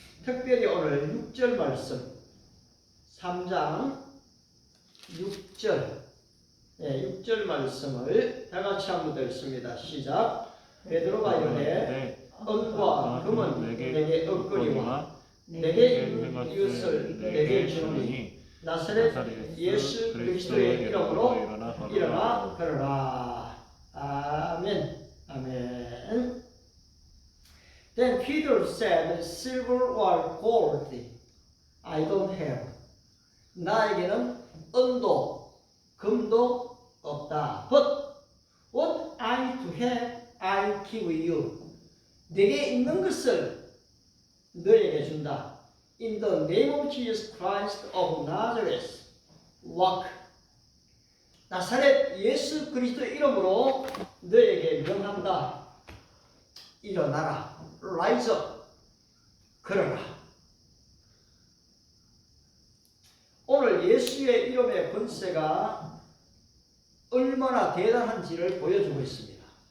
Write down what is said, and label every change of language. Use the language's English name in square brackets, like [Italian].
[Korean] 특별히 오늘 6절 말씀 3장 6절 6절 말씀을 다 같이 한번 읽습니다. 시작. 베드로가 이르되 은과 금은 내게 없거니와 내게 있는 이것을 내게 주노니 나사렛 예수 그리스도의 이름으로 일어나 걸어라. 아멘. 아멘. [English] Then Peter said, Silver or gold I don't have. [Korean] 나에게는 은도 금도 없다. [English] But what I to have I give you. [Korean] 내게 있는 것을 너에게 준다. [English] In the name of Jesus Christ of Nazareth, walk. [Korean] 나사렛 예수 그리스도의 이름으로 너에게 명한다. 일어나라. [English] Rise up. [Korean] 걸어라. 오늘 예수의 이름의 권세가 얼마나 대단한지를 보여주고 있습니다.